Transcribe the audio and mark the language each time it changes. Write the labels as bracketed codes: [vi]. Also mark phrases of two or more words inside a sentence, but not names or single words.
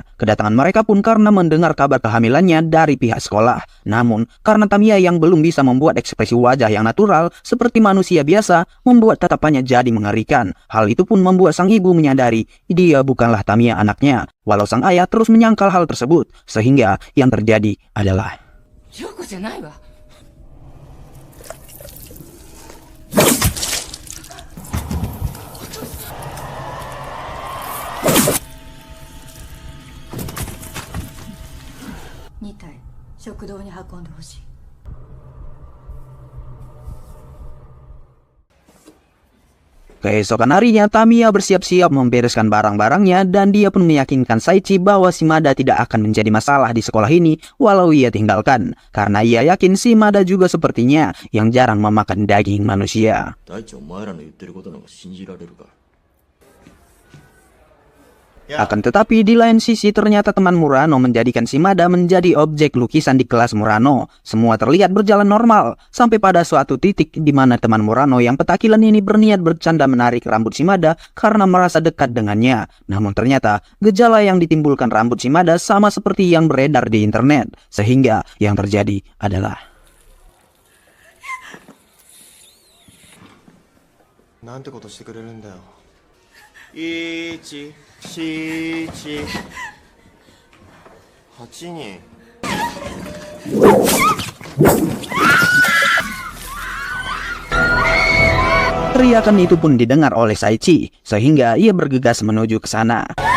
[id] Kedatangan mereka pun karena mendengar kabar kehamilannya dari pihak sekolah. Namun, karena Tamiya yang belum bisa membuat ekspresi wajah yang natural seperti manusia biasa, membuat tatapannya jadi mengerikan. Hal itu pun membuat sang ibu menyadari dia bukanlah Tamiya anaknya, walau sang ayah terus menyangkal hal tersebut. Sehingga yang terjadi adalah [ja] 涼子じゃないわ。2体食堂に運んでほしい。 [id] Keesokan harinya, Tamiya bersiap-siap membereskan barang-barangnya dan dia pun meyakinkan Saichi bahwa Shimada tidak akan menjadi masalah di sekolah ini walau ia tinggalkan. Karena ia yakin Shimada juga sepertinya yang jarang memakan daging manusia. [ja] 大地お前らの言ってることなんか信じられるか。 [id] Akan tetapi di lain sisi ternyata teman Murano menjadikan Shimada menjadi objek lukisan di kelas Murano. Semua terlihat berjalan normal sampai pada suatu titik di mana teman Murano yang petakilan ini berniat bercanda menarik rambut Shimada karena merasa dekat dengannya. Namun ternyata gejala yang ditimbulkan rambut Shimada sama seperti yang beredar di internet. Sehingga yang terjadi adalah [ja] なんてことしてくれるんだよ。1、4、1、8人。 [id] teriakan itu pun didengar oleh Saichi, sehingga ia bergegas menuju ke sana.